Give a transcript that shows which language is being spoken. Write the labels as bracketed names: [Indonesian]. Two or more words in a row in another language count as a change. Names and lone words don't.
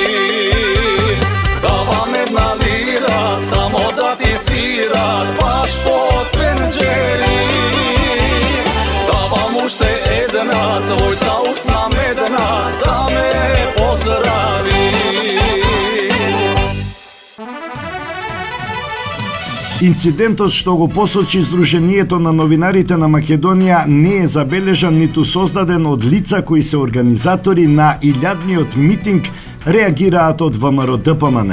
[Macedonian] Дава медна лира, само да ти свира баш под пенџери. Дава мушти една, твој та усна медна да ме поздрави. Инцидентот што го посочи Сдруженијето на новинарите на Македонија не е забележан ниту создаден од лица кои се организатори на илјадниот митинг, реагираат од ВМРО-ДПМН.